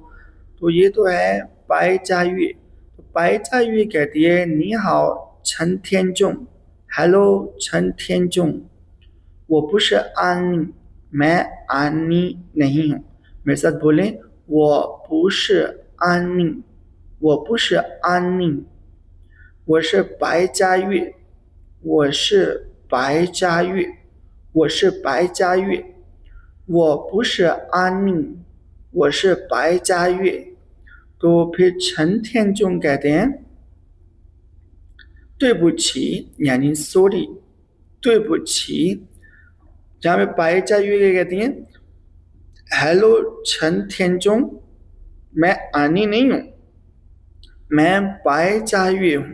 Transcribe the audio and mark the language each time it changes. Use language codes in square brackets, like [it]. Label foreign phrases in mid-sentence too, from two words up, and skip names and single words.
[hi] तो ये तो है पाए चायुए। तो पाए चायुए कहती है [zh] 你好 [hi] छन थियनचोंग, हेलो छन थियनचोंग, [zh] 我不是安妮, [hi] मैं आनी नहीं हूँ। मेरे साथ बोलें [zh] 我不是安妮. 我是白家月，我是白家月，我不是安宁，我是白家月。 [hi] तो फिर छन थियनचोंग कहते हैं तुईबुची यानी सॉरी, तुईबुची। जहाँ पे पाए चायुए कहती हैं हेलो छन थियनचोंग, मैं आनी नहीं हूँ, मैं पाए चायुए हूँ।